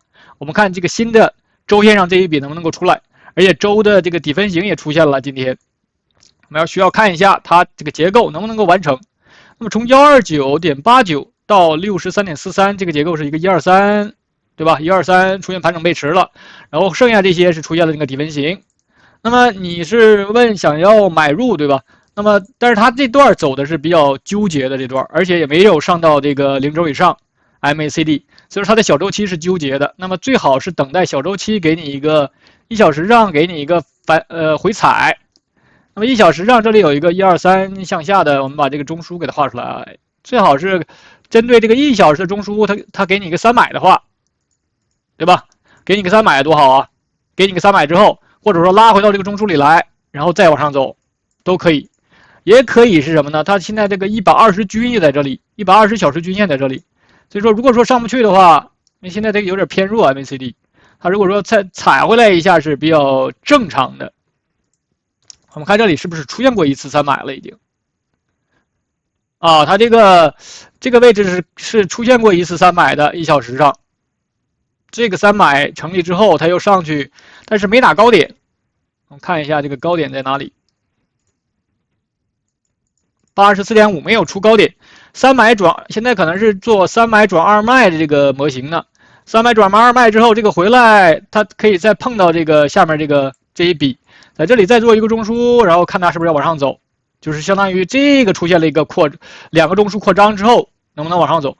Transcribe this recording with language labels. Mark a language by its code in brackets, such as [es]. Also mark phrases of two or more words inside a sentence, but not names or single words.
[zh] 我們看這個新的周線上這一筆能不能夠出來，而且周的這個底分型也出現了。今天我們需要看一下它這個結構能不能夠完成。那麼從129.89到63.43，這個結構是一個123，對吧？123出現盤整背馳了，然後剩下這些是出現了這個底分型。那麼你是問想要買入，對吧？那麼，但是它這段走的是比較糾結的這段，而且也沒有上到這個0軸以上 MACD， 所以說它的小周期是糾結的。那麼最好是等待小周期給你一個1小時上給你一個回踩。那麼1小時上這裡有一個123向下的，我們把這個中樞給它畫出來。最好是針對這個1小時的中樞，它給你一個300的話，對吧？給你個300多好啊！給你個300之後，或者說拉回到這個中樞裡來，然後再往上走，都可以。也可以是什麼呢？它現在這個120均也在這裡，120小時均線在這裡，所以說如果說上不去的話，因為現在這個有點偏弱 MACD， 它如果說再踩回來一下是比較正常的。我們看這裡是不是出現過一次300了已經？啊，它這個這個位置是出現過一次3买的，1小時上。这个3买成立之後，它又上去，但是沒打高點。我們看一下這個高點在哪裡。84.5沒有出高點，3買轉，現在可能是做3買轉2賣的這個模型呢。3買轉2賣之後，這個回來，它可以再碰到這個下面這一筆，在這裡再做一個中樞，然後看它是不是要往上走，就是相當於這個出現了一個兩個中樞擴張之後，能不能往上走？